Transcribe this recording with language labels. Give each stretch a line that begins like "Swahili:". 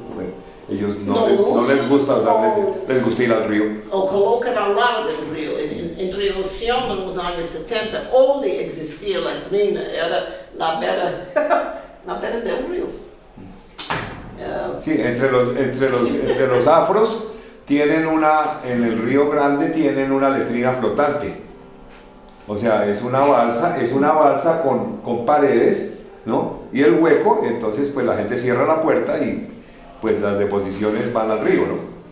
Spanish: Bueno, ellos no les gusta usar, les gusta ir al río.
Portuguese: O colocam ao lado do rio. Em Rio nos anos 70, onde existia a letrina era na beira do rio.
Spanish: Sí, entre los afros tienen en el Río Grande tienen una letrina flotante. O sea, es una balsa con paredes, ¿no? Y el hueco, entonces pues la gente cierra la puerta y pues las deposiciones van al río, ¿no?